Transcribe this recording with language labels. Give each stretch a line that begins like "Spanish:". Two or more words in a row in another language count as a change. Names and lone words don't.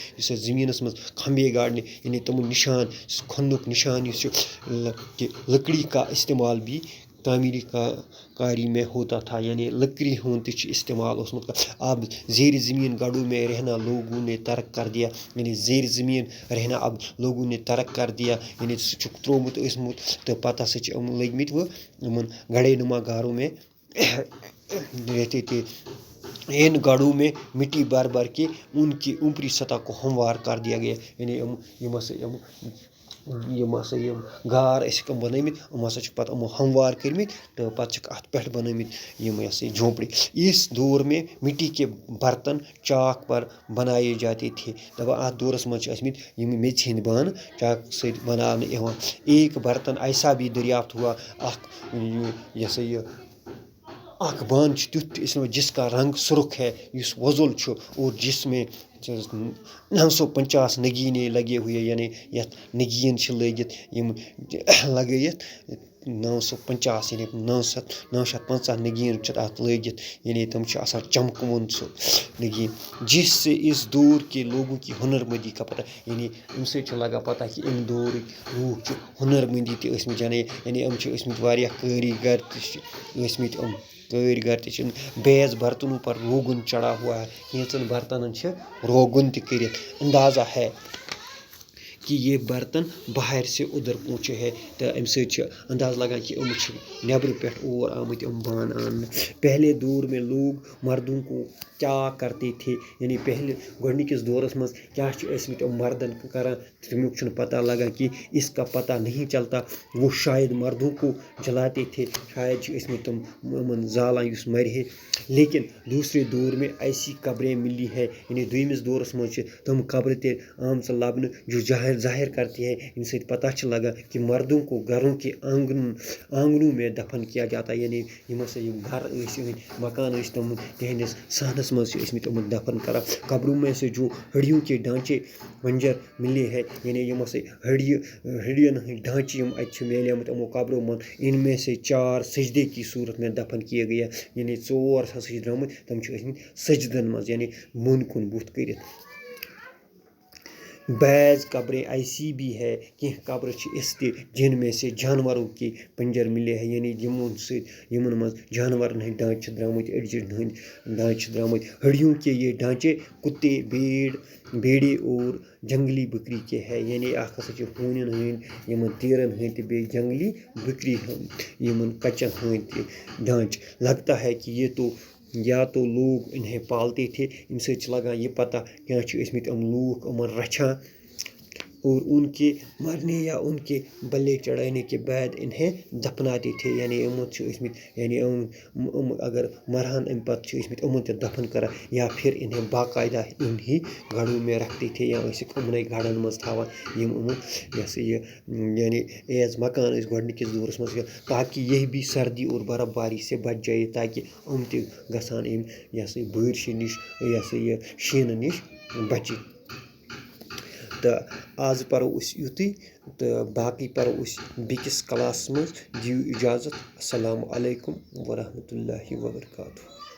Urdu: جسے زمینس میں کھمبے گاڑنے یعنی تم نشان کھنک نشان کہ لکڑی کا استعمال بھی تعمیری کاری میں ہوتا تھا، یعنی لکڑی ہند استعمال اب زیر زمین گڈھوں میں رہنا لوگوں نے ترک کر دیا، یعنی زیر زمین رہنا اب لوگوں نے ترک کر دیا، یعنی ترومت تو پتہ لگمت وہ گڑے نما گھروں میں رہتے تھے. ان گڑھوں میں مٹی بھر بھر کے ان کی اوپری سطح کو ہموار کر دیا گیا.
Kashmiri: یعنی یم ہسا یم گار ٲسِکھ بنٲمٕتۍ یِم ہسا چھِکھ پَتہٕ یِمو ہموار کٔرمٕتۍ تہٕ پَتہٕ چھِکھ اَتھ پٮ۪ٹھ بنٲمٕتۍ یِم یہ سا جھونپڑی.
Urdu: اس دور میں مٹی کے برتن چاک پر بنائے جاتے تھے.
Kashmiri: دَپان اَتھ دورس منٛز چھِ ٲسمٕتۍ یِم میٚژِ ہِنٛدۍ بانہٕ چاکہٕ سۭتۍ بناونہٕ یِوان.
Urdu: ایک برتن ایسا بھی دریافت ہوا
Kashmiri: اکھ یہِ ہسا یہِ اکھ بانہٕ چھُ تیُتھ تہِ ٲسمٕتۍ
Urdu: جس کا رنگ سرخ ہے
Kashmiri: یُس وۄزُل چھُ
Urdu: اور جس میں 950 نگینے لگے ہوئے.
Kashmiri: یعنی یتھ نگیٖن چھِ لٲگِتھ یِم لگٲیِتھ 950 یعنی 950 نگیٖن چھِ اَتھ لٲگِتھ. یعنی تِم چھِ آسان چمکوُن سُہ نگیٖن.
Urdu: جس سے اس دور کے لوگوں کی ہنر مندی کا پتہ.
Kashmiri: یعنی اَمہِ سۭتۍ چھُ لگان پتہ کہِ اَمہِ دورٕکۍ لوٗکھ چھِ ہُنر مندی تہِ ٲسمٕتۍ. یعنی یِم چھِ ٲسمٕتۍ واریاہ کٲریٖگر تہِ چھِ ٲسمٕتۍ. یِم کٲرۍ تہِ چھِ.
Urdu: بیس برتنوں پر روغن چڑھا ہوا ہے.
Kashmiri: کینٛژن برتنن چھِ روغن تہِ کٔرِتھ.
Urdu: اندازہ ہے کہ یہ برتن باہر سے ادھر پہنچے ہے.
Kashmiri: تہٕ اَمہِ سۭتۍ چھِ اندازٕ لگان کہ یِم چھِ نیبرٕ پٮ۪ٹھ اور آمٕتۍ یِم بانہٕ اننہٕ.
Urdu: پہلے دور میں لوگ مردوں کو کیا کرتے تھے.
Kashmiri: یعنی پہلے گۄڈنِکِس دورس منٛز کیاہ چھِ ٲسمٕتۍ یِم مردن کران تمیُک چھُنہٕ پتہ لگان
Urdu: کہ اس کا پتہ نہیں چلتا. وہ شاید مردوں کو جلاتے تھے.
Kashmiri: شاید چھِ ٲسمٕتۍ تِم یِمن زالان یُس مرِ ہے.
Urdu: لیکن دوسرے دور میں ایسی قبریں ملی ہے.
Kashmiri: یعنی دویمِس دورس منٛز چھِ تِم قبرٕ تہِ آمژٕ لبنہٕ
Urdu: جو ظاہر کرتی ہے.
Kashmiri: ییٚمہِ سۭتۍ پتہ چھِ لگان کہ
Urdu: مردوں کو گھروں کے آنگنوں میں دفن کیا جاتا ہے.
Kashmiri: یعنی یِم ہسا یِم گھر ٲسۍ یِہٕنٛدۍ مکان ٲسۍ تِم تِہنٛدِس صحنس منٛز چھِ ٲسمٕتۍ یِمن دفن کران.
Urdu: قبروں میں سے جو ہڈیوں کے ڈھانچے بنجر ملے ہے.
Kashmiri: یعنی یِم ہسا ہڈین ہٕنٛدۍ ڈھانچہِ یِم اَتہِ چھِ میلیمٕتۍ یِمو قبرو منٛز.
Urdu: ان میں سے 4 سجدے کی صورت میں دفن کیے گئے.
Kashmiri: یعنی 4 ہسا چھِ درٛامٕتۍ تِم چھِ ٲسمٕتۍ سجدن منٛز. یعنی بۄن کُن بُتھ کٔرِتھ.
Urdu: بعض قبریں ایسی بھی ہے
Kashmiri: کینٛہہ قبرٕ چھِ یِژھ تہِ
Urdu: جن میں سے جانوروں کے پنجر ملے ہیں.
Kashmiri: یعنی یِمن منٛز جانورن ہٕنٛدۍ ڈھانچہِ چھِ درٛامٕتۍ أڑجن ہٕنٛدۍ ڈھانچہِ چھِ درٛامٕتۍ.
Urdu: ہڈیوں کے یہ ڈھانچے کتے بیڑے اور جنگلی بکری کے ہے.
Kashmiri: یعنی اکھ ہسا چھِ ہوٗنٮ۪ن ہٕنٛدۍ یِمن تیٖرن ہٕنٛدۍ تہِ بیٚیہِ جنگلی بکری یِمن کچن ہٕنٛدۍ تہِ ڈھانچہِ.
Urdu: لگتا ہے کہ یہ تو یا تو لوگ انہیں پالتے تھے.
Kashmiri: اَمہِ سۭتۍ چھِ لگان یہِ پتہ کیٛاہ چھِ ٲسمٕتۍ یِم لوٗکھ یِمن رچھان
Urdu: اور ان کے مرنے یا ان کے بلے چڑھانے کے بعد انہیں دفناتے تھے.
Kashmiri: یعنی یِمن چھِ ٲسمٕتۍ یعنی یِم اگر مرہن امہِ پتہٕ چھِ ٲسمٕتۍ یِمن تہِ دفن کران
Urdu: یا پھر انہیں باقاعدہ انہی گڑھوں میں رکھتے تھے
Kashmiri: یا ٲسِکھ یِمنٕے گڑھن منٛز تھاوان یِم یہِ ہسا یہِ یعنی ایز مکان ٲسۍ گۄڈنِکِس دورس منٛز
Urdu: تاکہ یہ بھی سردی اور برف باری سے بچ جائے.
Kashmiri: تاکہ یِم تہِ گژھان امہِ یہِ ہسا یہِ بٲرشہِ نِش یہِ ہسا یہِ شیٖنہٕ نِش بچِتھ. تہٕ آز پرو أسۍ یُتُے تہٕ باقٕے پرو أسۍ بیٚکِس کلاسس منٛز. دِیِو اِجازت.
Arabic: السلام علیکم ورحمتہ اللہ وبرکاتہ.